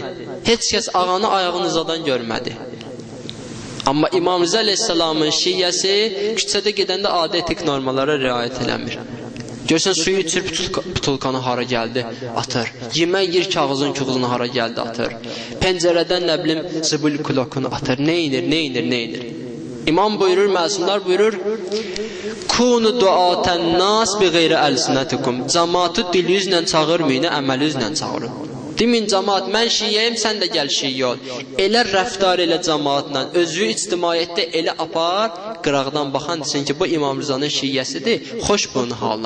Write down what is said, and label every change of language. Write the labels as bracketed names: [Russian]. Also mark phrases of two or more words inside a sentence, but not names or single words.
[Azerbaijani] Heç kəs ağanı ayağını uzadan görmədi. Amma İmam Rıza əleyhissalamın şiyyəsi küçədə gedəndə adi etik normalara riayət eləmir. Görsən suyu içir, butulkanı hara gəldi, atır. Yemək yer, kağızın kuğuzunu hara gəldi, atır. Pəncərədən nə bilim zıbul kulokunu atır. Nə inir? İmam buyurur, məsumlar buyurur, [Arabic] كونوا دعاة الناس بغير ألسنتكم. [Azerbaijani] Cəmaatı dil üzlə çağırmayın, əməl üzlə çağırın. Demin cəmaat, mən şiyyəyim, sən də gəl şiyyə ol. Elə rəftar elə cəmaatla, özü ictimaiyyətdə elə apar, qıraqdan baxan desin ki, bu İmam Rızanın şiyyəsidir, xoş bunun halına.